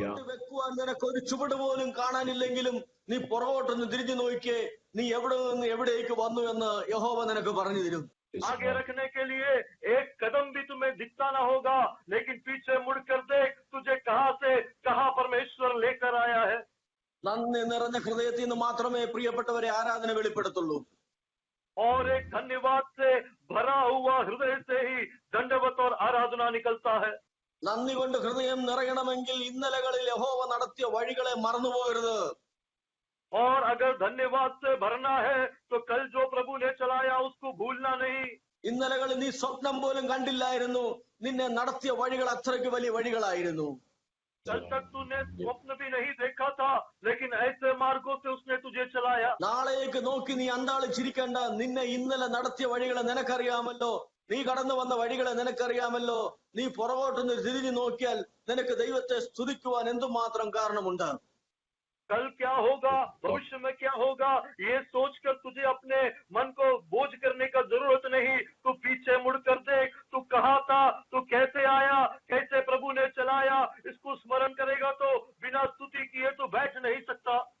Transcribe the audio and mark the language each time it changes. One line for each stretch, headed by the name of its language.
Malayalam: വെക്കുവാൻ നിനക്ക് ഒരു ചുവട് പോലും കാണാനില്ലെങ്കിലും നീ പുറകോട്ടൊന്ന് തിരിഞ്ഞു നോക്കിയേ, നീ എവിടെ നിന്ന് എവിടേക്ക് വന്നു എന്ന് യഹോവ നിനക്ക് പറഞ്ഞു തരും.
Hindi: आगे रखने के लिए एक कदम भी तुम्हें दिखता ना होगा, लेकिन पीछे मुड़कर देख तुझे कहाँ से कहाँ परमेश्वर लेकर आया है.
Malayalam: നന്ദി നിറഞ്ഞ ഹൃദയത്തിൽ നിന്ന് മാത്രമേ പ്രിയപ്പെട്ടവരെ ആരാധന വെളിപ്പെടുത്തുള്ളൂ.
Hindi: और एक धन्यवाद से भरा हुआ हृदय से ही दंडवत और आराधना निकलता है.
Malayalam: നന്ദി കൊണ്ട് ഹൃദയം നിറയണമെങ്കിൽ ഇന്നലകളിൽ യഹോവ നടത്തിയ വഴികളെ മറന്നുപോകരുത്.
Hindi: और अगर धन्यवाद से भरना है तो कल जो प्रभु ने चलाया उसको भूलना नहीं.
Malayalam: ഇന്നലകളിൽ നീ സ്വപ്നം പോലും കണ്ടില്ലായിരുന്നു, നിന്നെ നടത്തിയ വഴികൾ അത്രയ്ക്ക് വലിയ വഴികളായിരുന്നു.
Hindi: कल तक तूने स्वप्न भी नहीं देखा था, लेकिन ऐसे मार्गों से उसने तुझे चलाया.
Malayalam: നാളേക്ക് നോക്കി നീ അന്താളിച്ചിരിക്കേണ്ട. നിന്നെ ഇന്നലെ നടത്തിയ വഴികളെ നിനക്കറിയാമല്ലോ, നീ കടന്നു വന്ന വഴികളെ നിനക്കറിയാമല്ലോ. നീ പുറകോട്ടൊന്ന് തിരിഞ്ഞു നോക്കിയാൽ നിനക്ക് ദൈവത്തെ സ്തുതിക്കുവാൻ എന്തുമാത്രം കാരണമുണ്ട്.
Hindi: कल क्या होगा, भविष्य में क्या होगा, ये सोचकर तुझे अपने मन को बोझ करने का जरूरत नहीं. तू पीछे मुड़कर देख, तू कहाँ था, तू कैसे आया, कैसे प्रभु ने चलाया. इसको स्मरण करेगा तो बिना स्तुति किए तो बैठ नहीं सकता.